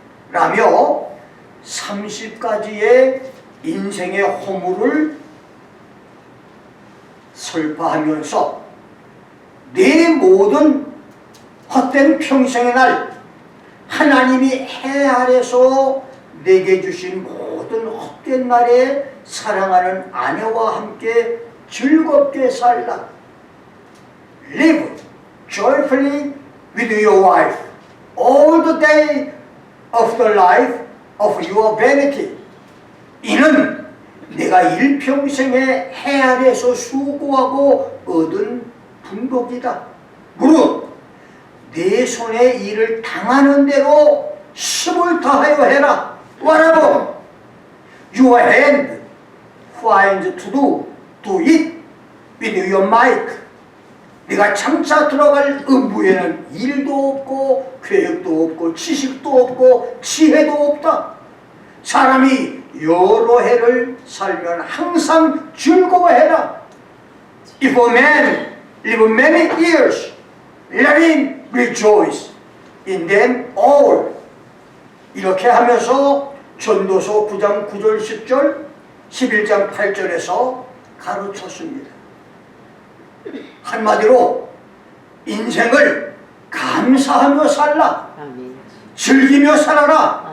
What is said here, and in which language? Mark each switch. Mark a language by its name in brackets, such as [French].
[Korean] 라며 30가지의 인생의 허물을 설파하면서 내 모든 헛된 평생의 날 하나님이 해 아래서 내게 주신 모든 헛된 날에 사랑하는 아내와 함께 즐겁게 살라. [English] Live joyfully with your wife all the day of the life of your vanity. [Korean] 이는 내가 일평생에 해 아래서 수고하고 얻은 분복이다. 무릇 내 손에 일을 당하는 대로 힘을 다하여 해라. [English] Whatever your hand finds to do it with your might. [Korean] 네가 장차 들어갈 음부에는 일도 없고 계획도 없고 지식도 없고 지혜도 없다. 사람이 여러 해를 살면 항상 즐거워해라. [English] If a man live many years, let him rejoice in them all. [Korean] 이렇게 하면서 전도서 9장 9절 10절 11장 8절에서 가르쳤습니다. 한마디로 인생을 감사하며 살라. 아멘. 즐기며 살아라.